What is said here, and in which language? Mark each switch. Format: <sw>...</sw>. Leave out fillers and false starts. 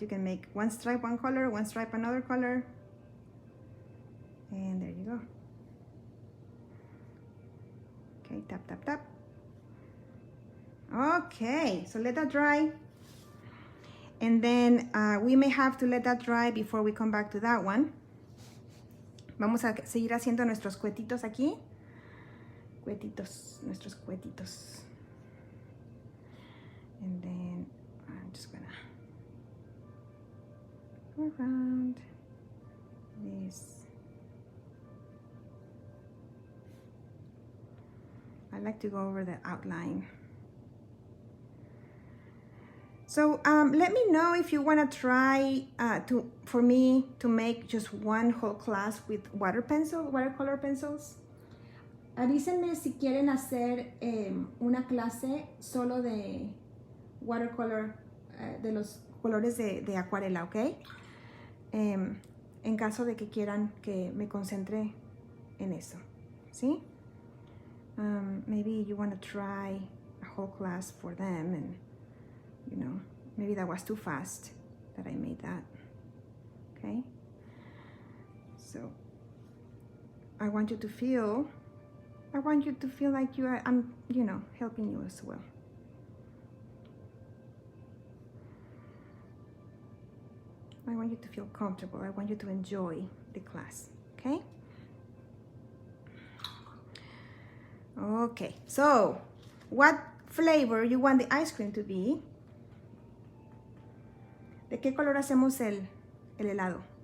<en>You can make one stripe one color, one stripe another color. And there you go. Okay, tap, tap, tap. Okay, so let that dry. And then we may have to let that dry before we come back to that one.</en> <es>Vamos a seguir haciendo nuestros cuetitos aquí. Cuetitos, nuestros cuetitos.</es> <en>And then I'm just gonna go around this. I like to go over the outline. So let me know if you want to try for me to make just one whole class with watercolor pencils.</en> <es>Avísenme si quieren hacer una clase solo de watercolor, de los colores de acuarela, ¿ok? En caso de que quieran que me concentre en eso, ¿sí?</es> <en>Maybe you want to try a whole class for them, and you know, maybe that was too fast that I made that, okay? So I want you to feel like I'm, you know, helping you as well. I want you to feel comfortable. I want you to enjoy the class, okay? Okay, so what flavor you want the ice cream to be?</en> <es>¿De qué color hacemos el helado?</es>